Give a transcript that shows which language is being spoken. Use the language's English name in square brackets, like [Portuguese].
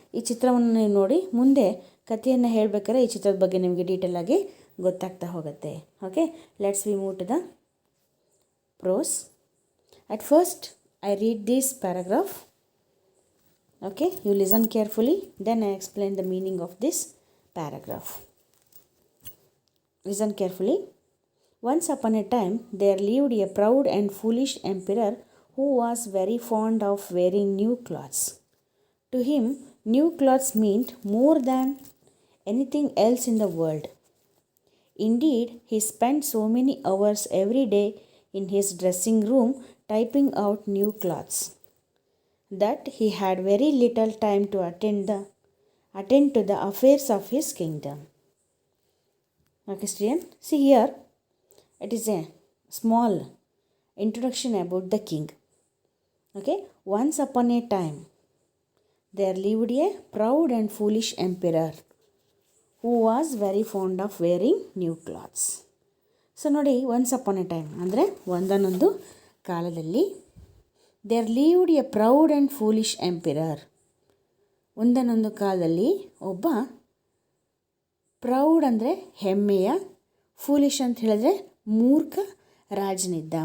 [Kannada] ಈ ಚಿತ್ರವನ್ನು ನೀವು ನೋಡಿ ಮುಂದೆ ಕಥೆಯನ್ನು ಹೇಳಬೇಕಾದ್ರೆ ಈ ಚಿತ್ರದ ಬಗ್ಗೆ ನಿಮಗೆ ಡೀಟೇಲ್ ಆಗಿ ಗೊತ್ತಾಗ್ತಾ ಹೋಗುತ್ತೆ. [English] Okay, let's we move to the pros. At first I read this paragraph. Okay, you listen carefully, then I explain the meaning of this paragraph. Listen carefully. Once upon a time there lived a proud and foolish emperor who was very fond of wearing new clothes. To him, new clothes meant more than anything else in the world. Indeed, he spent so many hours every day in his dressing room typing out new clothes that he had very little time to attend to the affairs of his kingdom. Okay, student, see here. It is a small introduction about the king. Okay, once upon a time there lived a proud and foolish emperor who was very fond of wearing new clothes. [Kannada] So ನೋಡಿ, [English] once upon a time [Kannada] ಅಂದರೆ ಒಂದನೊಂದು ಕಾಲದಲ್ಲಿ, [English] there lived a proud and foolish emperor, [Kannada] ಒಂದನೊಂದು ಕಾಲದಲ್ಲಿ ಒಬ್ಬ proud ಅಂದರೆ ಹೆಮ್ಮೆಯ, foolish ಅಂತ ಹೇಳಿದ್ರೆ ಮೂರ್ಖ ರಾಜನಿದ್ದ.